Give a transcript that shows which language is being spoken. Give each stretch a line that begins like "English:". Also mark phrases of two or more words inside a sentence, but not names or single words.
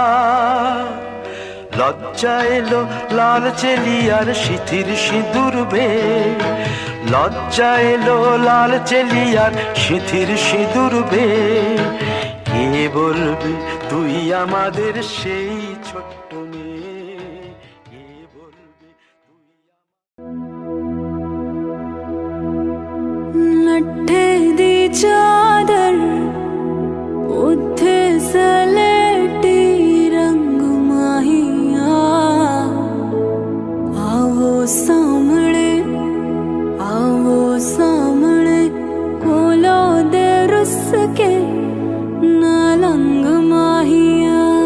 Bangla: লজ্জা এলো লাল চেলিয়ার সিথির সিঁদুর বে, লজ্জা এলো লাল চেলিয়ার সিথির সিঁদুর বে। কে বলবে তুই আমাদের সেই ছোট্ট মেয়ে, কে বলবে তুই।
Punjabi: ਲੱਠੇ ਦੀ ਚਾਦਰ ਉੱਥੇ ਸਲੇਟੀ ਰੰਗ ਮਾਹੀਆ, ਆਵੋ ਸਾਹਮਣੇ ਕੋਲੋਂ ਦੇ ਰੁੱਸ ਕੇ ਨਾ ਲੰਗ ਮਾਹੀਆ।